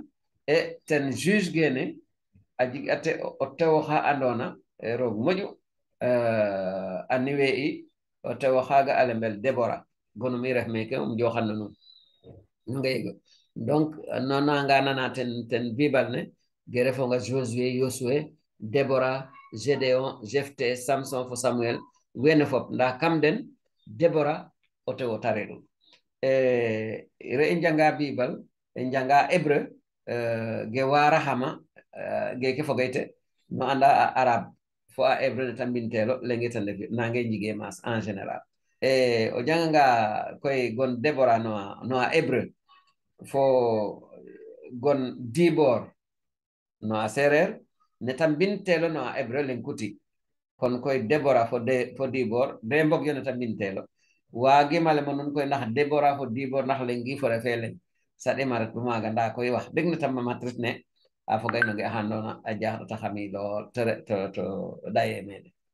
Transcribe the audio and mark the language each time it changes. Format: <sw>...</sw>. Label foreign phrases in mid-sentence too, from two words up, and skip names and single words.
<srr>e ten juge gene aji ate o tewo ha andona e roog moƴu anni we'i o tewo haga alembel débora gonum i ref meke joxanno nuun ngeygo donc nonanga nana ten bible ne ge refonga Josué Yosué débora gédéon jephté samson fo samuel wene fop nda kam den débora o tewo tare ɗum re i janga bible en janga hébreu ge wara hama geke fogayte no anda a arabe fo a hébreu ne tambintelo lenge tan defi nange jige mas</srr> <fr>en général</fr> <srr>o janganga koye gon débora no a hébreu fo gon dibor no a séréer ne tambintelo no a hébreu len kuti kon koye débora fo dibor de mbog yo ne tambintelo waagimale mo nun koy ndax débora fo dibor ndax lengi fo refe leng saɗe maret bu maaga nda koy wax deg ne tamma matrit ne a fogay no ge handona a jaxɗata xami lool to daye mene</srr>